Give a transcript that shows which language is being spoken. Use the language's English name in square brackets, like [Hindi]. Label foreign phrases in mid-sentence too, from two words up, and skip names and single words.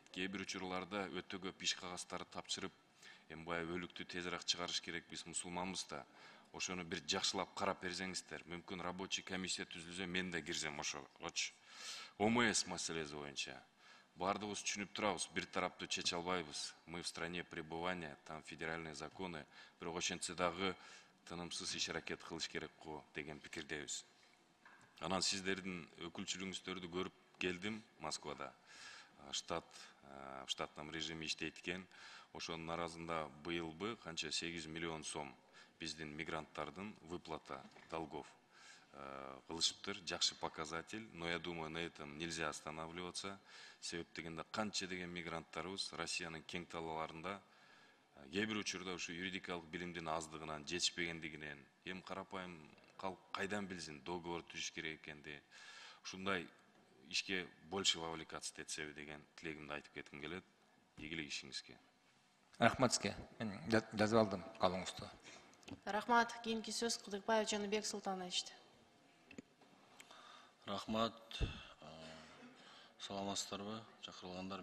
[Kyrgyz] Кээ бир учурларда өтө көп иш кагаздарды тапшырып, эми баягы өлүктү тезирээк чыгарыш керек, биз мусулманбыз да. Ошону бир жакшылап карап берсеңиздер, мүмкүн [Russian] рабочий комиссия [Kyrgyz] түзүлсө мен да кирсем ошогочу. ОМС маселеси боюнча бардыгыбыз түшүнүп турабыз, бир тараптуу чече албайбыз. [Russian] Мы в стране пребывания, там федеральные законы, [Kyrgyz] бирок ошентсе дагы тынымсыз иш аракет кылыш керек го деген пикирдебиз. Анан сиздердин өкүлчүлүгүңүздөрдү көрүп келдим Москвада. [Russian] Штатном режиме [Kyrgyz] иштейт экен. Ошонун арасында быйылбы канча 8 миллион сом биздин мигранттардын [Russian] выплата долгов [Kyrgyz] кылышыптыр. [Russian] Жакшы показатель, но я думаю, на этом нельзя останавливаться. [Kyrgyz] Себеп дегенде канча деген мигранттарыбыз Россиянын кең талааларында кээ бир учурда ушу юридикалык билимдин аздыгынан, жетишпегендигинен, эми карапайым калк кайдан билсин договор түзүш керек экенди. Ушундай ишке [Russian] больше вовлекаться [Kyrgyz] этсеби деген тилегимди айтып кетким келет. Ийгилик ишиңизге. Рахмат сизге. Мен жазып алдым калыңызды. Рахмат. Кийинки сөз Кыдыкбаев Жаныбек Султановичте. Рахмат. Саламатсыздарбы, чакырылгандар.